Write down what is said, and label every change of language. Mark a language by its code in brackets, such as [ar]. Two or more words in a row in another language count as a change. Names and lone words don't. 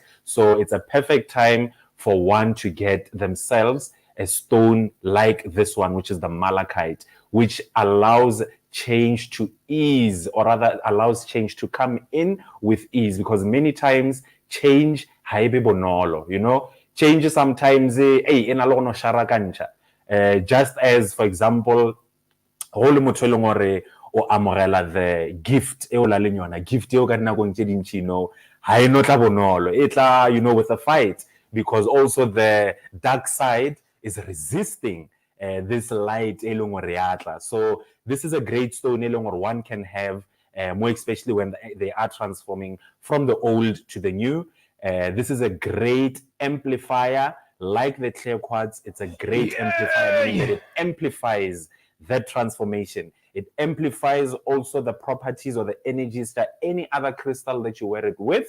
[en] So it's a perfect time for one to get themselves a stone like this one, which is the malachite, which allows change to ease, or rather allows change to come in with ease, because many times change [st] haibe bonolo, [en] change sometimes just as, for example, [tn] o amogela [en] the gift [tn] e o la leng yona, gift e o ka dinakong tse dintsi ha e no tla bonolo, e tla [en] with a fight, because also the dark side is resisting this light [tn] e leng gore ya tla. [en] So this is a great stone [tn] e leng gore [en] one can have, more especially when they are transforming from the old to the new. This is a great amplifier, like the clear quartz. It's a great amplifier, meaning that it amplifies that transformation. It amplifies also the properties or the energies that any other crystal that you wear it with.